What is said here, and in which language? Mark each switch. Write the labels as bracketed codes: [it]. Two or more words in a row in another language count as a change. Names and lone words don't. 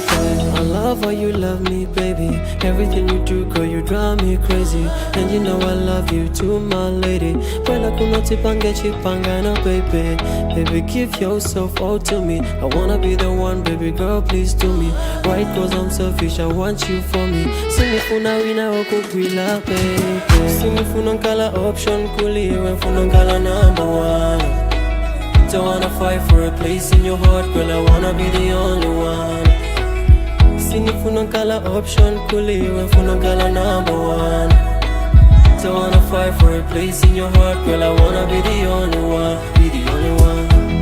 [en] I love how you love me, baby. Everything you do, girl, you drive me crazy. And you know I love you too, my lady. Well, I could not chipanga, no, baby. Baby, give yourself all to me. I wanna be the one, baby girl, please do me right, cause I'm selfish, I want you for me. [ny] Sinifuna wina okugwila, baby. Sinifuna nkala option kuli, wenfuna nkala [en] number one. Don't wanna fight for a place in your heart, girl, I wanna be the only one. [ny] Sinifuna nkala option kuli, wenfuna nkala [en] number one. Don't wanna fight for a place in your heart, girl, I wanna be the only one, be the only one.